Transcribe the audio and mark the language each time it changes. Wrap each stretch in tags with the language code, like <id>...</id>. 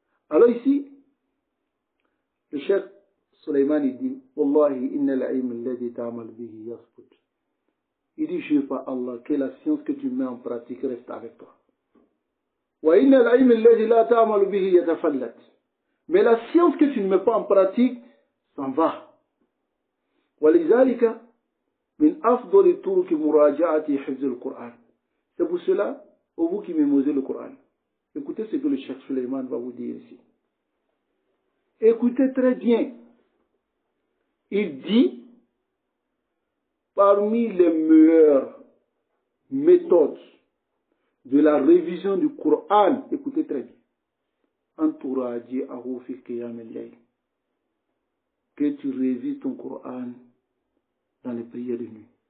<fr>Alors ici, le cheikh Suleiman dit,</fr> <ar>Wallahi inna al-ilm alladhi ta'mal bihi yasbut.</ar> <fr>Il dit, je par Allah, que la science que tu mets en pratique reste avec toi.</fr> <ar>Wa inna al-ilm alladhi la ta'mal bihi yatafallat.</ar> <fr>Mais la science que tu ne mets pas en pratique, s'en va.</fr> <ar>ولذلك من أفضل طرق مراجعة حفظ القرآن.</ar> <fr>C'est pour cela, pour vous qui mémorisez le Coran, écoutez ce que le cheikh Suleiman va vous dire ici. Écoutez très bien. Il dit, parmi les meilleures méthodes de la révision du Coran, écoutez très bien, entourage</fr> <ar>fi qiyam al-layl,</ar> <fr>que tu révises ton Coran dans les prières de nuit.</fr>